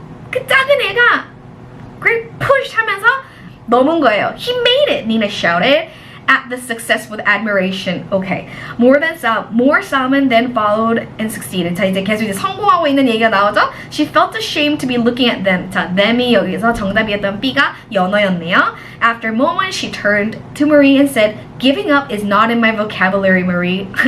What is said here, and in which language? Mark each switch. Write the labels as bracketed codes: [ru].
[ko] 그 작은 애가 [en] great push [ko] 하면서 넘은 거예요. [en] He made it, Nina shouted at the success with admiration. Okay. More salmon then followed and succeeded. [ko] 자, 이제 계속 성공하고 있는 얘기가 나오죠? [en] She felt ashamed to be looking at them. [ko] 자, them이 여기서 정답이었던 B가 연어였네요. [en] After a moment, she turned to Marie and said, "Giving up is not in my vocabulary, Marie."